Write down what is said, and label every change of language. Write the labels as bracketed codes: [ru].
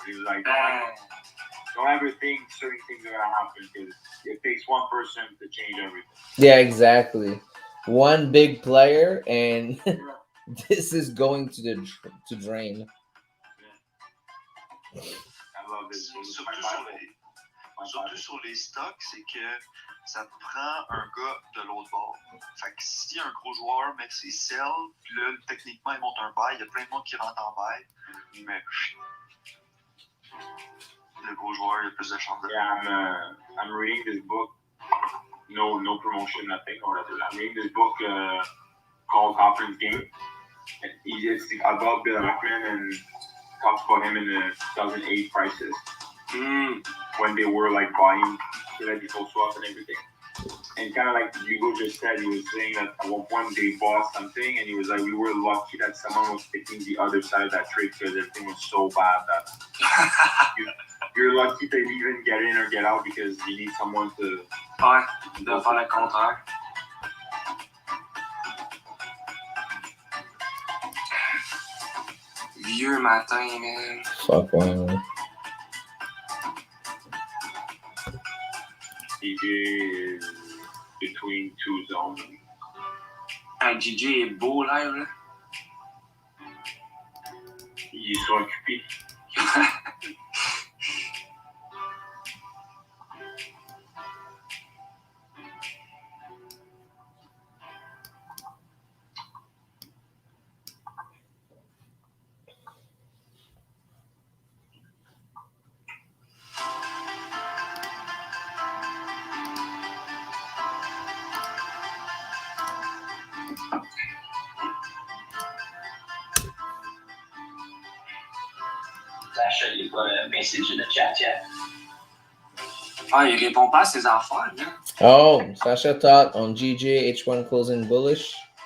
[en] And he's like, don't ever think certain things are gonna happen because it takes one person to change everything. Yeah, exactly. One big player, and this is going to drain. I love this. So [fr] Surtout sur les stocks, c'est que ça te prend un gars de l'autre bord. Fait que si un gros joueur met ses sells, puis là, techniquement, il monte un buy, il y a plein de monde qui rentre en buy, mais le gros joueur, il a plus de chances de... [en] Yeah, I'm reading this book. No promotion, nothing. I'm reading this book called Hopper's Game. It's about Bill Ackman and talks about him in the 2008 crisis when they were like buying default swaps and everything. And kind of like Hugo just said, he was saying that at one point they bought something and he was like, we were lucky that someone was picking the other side of that trade because everything was so bad that you're lucky to even get in or get out because you need someone to... [fr] Ouais, de faire le contraire. Vieux matin, man. Fuck, ouais. [en] DJ is between two zones. [fr] DJ est beau live, là. Ils sont occupés. [en] Sasha, you got a message in the chat yet? [fr] Ah, il répond pas à ses affaires, là. [en] Oh, Sasha thought on GJ H1 closing bullish.